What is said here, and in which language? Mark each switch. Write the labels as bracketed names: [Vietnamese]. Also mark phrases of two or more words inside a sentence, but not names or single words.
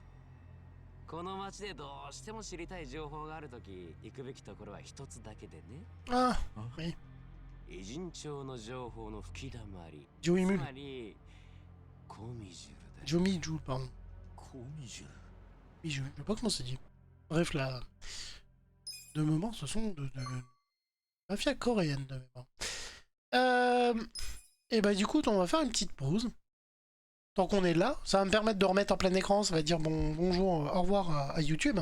[Japanese] この町でどうしても知りたい情報があるとき行くべきところは一つだけでね。 [French] Ah, oui. [Japanese] 偉人帳の情報の吹き溜まり、つ Joimul. まりコミジュルだ。 [French] Jomiju, pardon. [Japanese] コミジュル。 [French] Oui, je sais pas comment c'est dit. Bref, là. De moment, ce sont de mafia coréenne de mémoire. Et bah, du coup, on va faire une petite pause. Tant qu'on est là, ça va me permettre de remettre en plein écran. Ça va dire bonjour, au revoir à YouTube.